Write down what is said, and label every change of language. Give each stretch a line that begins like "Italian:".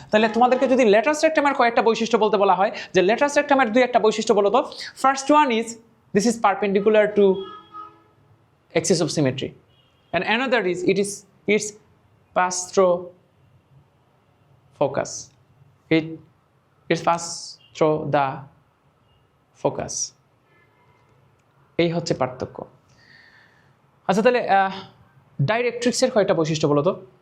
Bangla: তাহলে তোমাদেরকে যদি ল্যাটারাল স্ট্রাকচামের কয়েকটা বৈশিষ্ট্য বলতে বলা হয়, যে ল্যাটারাল স্ট্রাকচামের দুই একটা বৈশিষ্ট্য বলো তো।
English: First one is this is perpendicular to axis of symmetry, and another is it's pass through focus. It's pass through the focus.
Bangla: এই হচ্ছে পার্থক্য। আচ্ছা তাহলে ডাইরেক্ট্রিক্সের কয়েকটা বৈশিষ্ট্য বলো তো।